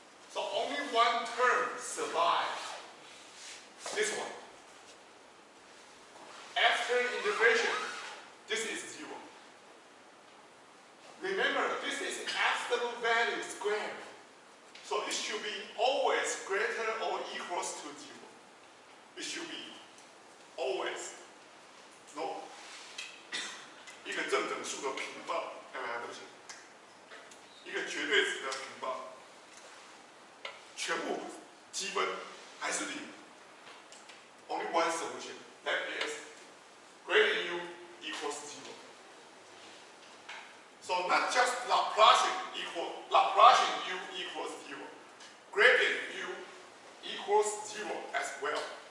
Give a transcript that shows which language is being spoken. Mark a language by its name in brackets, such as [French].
[English] So only one term survives. This one. After integration, this is 0. Remember, this is absolute value squared. So it should be always greater or equals to 0. It should be always no [Chinese] 一个正整数的平方，对不起，一个绝对值的平方，全部积分还是0。 [English] Only one solution. That is greater U equals 0. So not just Laplacian U equals 0. Gradient U equals 0 as well.